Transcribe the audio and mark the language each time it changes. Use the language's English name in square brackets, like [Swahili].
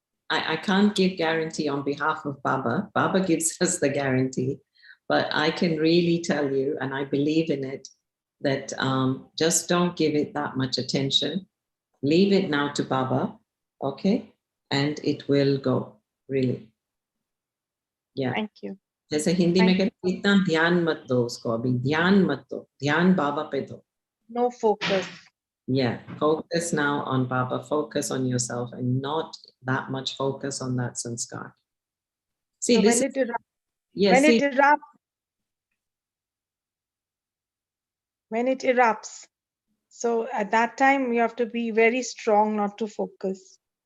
[English] I can't give guarantee on behalf of Baba. Baba gives us the guarantee. But I can really tell you, and I believe in it, that just don't give it that much attention. Leave it now to Baba, okay? And it will go, really. Yeah. Thank you. [Hindi] जैसे हिंदी में कहते हैं, इतना ध्यान मत दो उसको अभी, ध्यान मत दो, ध्यान बाबा पे दो. [English] No focus. Yeah, focus now on Baba, focus on yourself and not that much focus on that sanskar. See, So this when it erupts, yes, when see, it erupts, when it erupts, so at that time you have to be very strong not to focus.